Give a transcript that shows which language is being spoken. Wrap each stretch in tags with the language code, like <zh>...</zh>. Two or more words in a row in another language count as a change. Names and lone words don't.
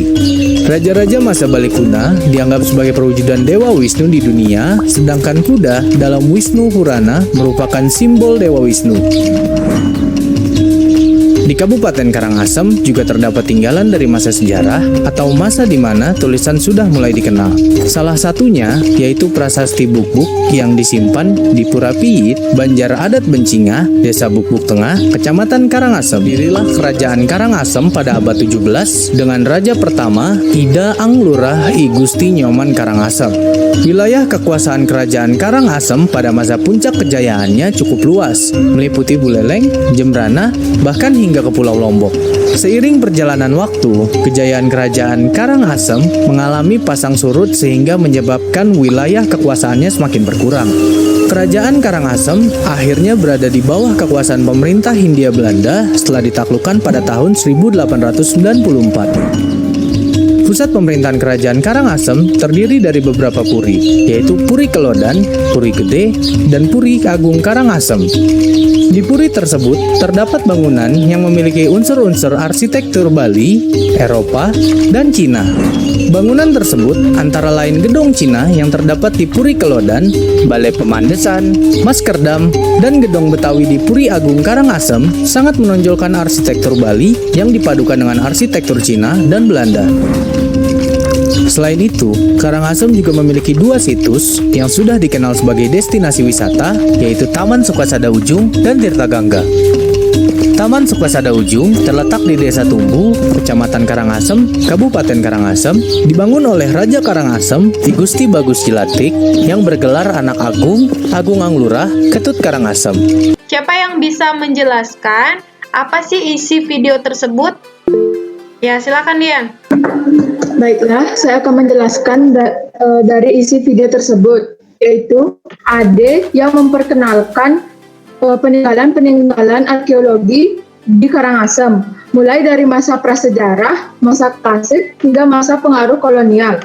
<id>Raja-raja masa Bali Kuna dianggap sebagai perwujudan Dewa Wisnu di dunia, sedangkan kuda dalam Wisnu Purana merupakan simbol Dewa Wisnu. Di Kabupaten Karangasem juga terdapat tinggalan dari masa sejarah atau masa di mana tulisan sudah mulai dikenal. Salah satunya yaitu prasasti Bukbuk yang disimpan di Pura Piyit, Banjar Adat Bencingah, Desa Bukbuk Tengah, Kecamatan Karangasem. Dirilah Kerajaan Karangasem pada abad 17 dengan Raja pertama Ida Anglurah I Gusti Nyoman Karangasem. Wilayah kekuasaan Kerajaan Karangasem pada masa puncak kejayaannya cukup luas, meliputi Buleleng, Jembrana, bahkan hingga ke Pulau Lombok. Seiring perjalanan waktu, kejayaan Kerajaan Karangasem mengalami pasang surut sehingga menyebabkan wilayah kekuasaannya semakin berkurang. Kerajaan Karangasem akhirnya berada di bawah kekuasaan pemerintah Hindia Belanda setelah ditaklukkan pada tahun 1894. Pusat pemerintahan Kerajaan Karangasem terdiri dari beberapa puri, yaitu Puri Kelodan, Puri Gede, dan Puri Agung Karangasem. Di puri tersebut terdapat bangunan yang memiliki unsur-unsur arsitektur Bali, Eropa, dan Cina. Bangunan tersebut antara lain gedung Cina yang terdapat di Puri Kelodan, Balai Pemandesan, Maskerdam, dan gedung Betawi di Puri Agung Karangasem sangat menonjolkan arsitektur Bali yang dipadukan dengan arsitektur Cina dan Belanda. Selain itu, Karangasem juga memiliki dua situs yang sudah dikenal sebagai destinasi wisata, yaitu Taman Sukasada Ujung dan Tirta Gangga. Taman Sukasada Ujung terletak di Desa Tumbu, Kecamatan Karangasem, Kabupaten Karangasem, dibangun oleh Raja Karangasem, Ki Gusti Bagus Cilatik, yang bergelar anak agung, Agung Anglurah, Ketut Karangasem. Siapa yang bisa menjelaskan apa sih isi video tersebut? Ya, silakan Dian. Baiklah, saya akan menjelaskan dari isi video tersebut, yaitu Ade yang memperkenalkan peninggalan arkeologi di Karangasem, mulai dari masa prasejarah, masa klasik, hingga masa pengaruh kolonial.</id>